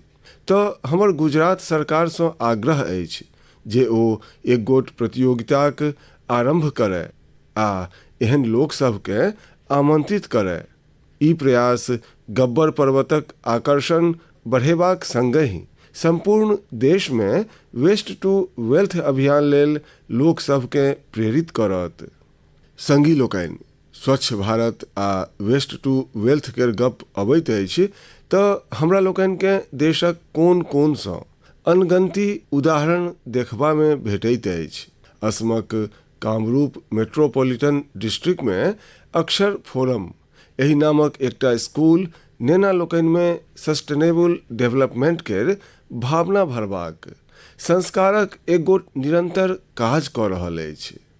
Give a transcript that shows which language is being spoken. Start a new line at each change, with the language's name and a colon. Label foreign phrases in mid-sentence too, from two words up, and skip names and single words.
Maithili: तऽ हमर गुजरात सरकारसँ आग्रह अछि जे ओ एक गोट प्रतियोगिताक आरंभ करय आ एहन लोक सबके आमंत्रित करय। ई प्रयास गब्बर पर्वतक आकर्षण बढ़ेबाक संगहि संपूर्ण देश में
English: waste to wealth
Maithili: अभियान लेल लोक सबके प्रेरित करत। संगी लोकनि, स्वच्छ भारत आ
English: waste to wealth
Maithili: केर गप अबैत अछि तऽ हमरा लोकनिके देशक कोन कोनसँ अनगंती उदाहरण देखबा में भेटैत अछि। असमक कामरूप मेट्रोपॉलिटन डिस्ट्रिक्ट में अक्षर फोरम एहि नामक एकटा स्कूल नेना लोकनि में
English: sustainable development
Maithili: केर भावना भरबाक संस्कारक एक गोट निरंतर काज कऽ रहल अछि।